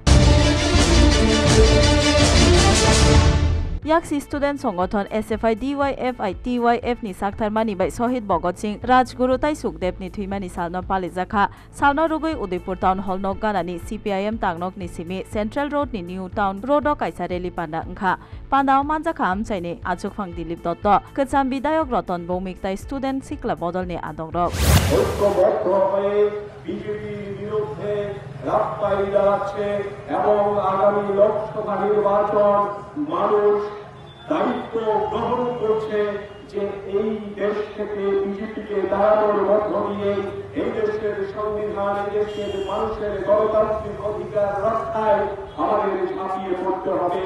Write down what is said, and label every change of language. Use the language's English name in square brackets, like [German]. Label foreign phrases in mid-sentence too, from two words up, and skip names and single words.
[Kok Borok] याक्सी स्टूडेंट संगठन एसएफआई डीवाईएफआई टीवाईएफ नि साक्थार मानिबाय शहीद भगत सिंह राजगुरु ताइ सुखदेव नि थुइमानि सालनो पालिजाखा सालनो रुगै उदयपुर टाउन हल नक गानानि सीपीआईएम तांगनक नि सिमी सेंट्रल रोड नि न्यू टाउन रोड काइसा रेली पान्दा अंखा पान्दाव मानजाखा आमचाइनि आचुकफां दिलीप दत्त कचाम विधायक रतन भौमिक ताइ स्टूडेंट सिक्ला बदल नि आदं रक [Bangla] রাস্তায় দাঁড়াচ্ছে এবং আগামী লোকসভা নির্বাচন মানুষ দায়িত্ব গ্রহণ করছে যে এই দেশ থেকে বিজেপিকে দাঁড়ানোর মধ্য দিয়ে এই দেশের সংবিধান, এই দেশের মানুষের গণতান্ত্রিক অধিকার রক্ষায় আমাদের ঝাঁপিয়ে পড়তে হবে।